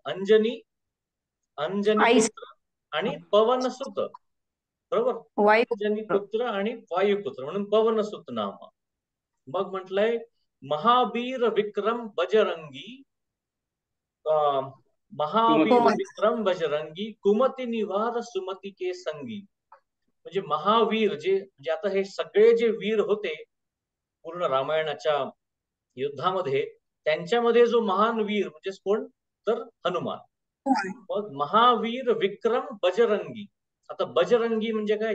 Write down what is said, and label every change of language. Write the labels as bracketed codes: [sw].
[mr] अंजनी आई पुत्र आणि पवन सुत, बरोबर. वायू अंजनी पुत्र आणि वायुपुत्र म्हणून पवन सुत नामा. मग म्हटलंय [awa] महावीर विक्रम बजरंगी, महावीर कुमती. विक्रम बजरंगी, कुमति निवार सुमति के संगी. [mr] म्हणजे महावीर जे आता हे सगळे जे वीर होते पूर्ण रामायणाच्या युद्धामध्ये, त्यांच्यामध्ये जो महान वीर म्हणजे कोण? तर हनुमान. मग [awa] महावीर विक्रम बजरंगी. [mr] आता बजरंगी म्हणजे काय?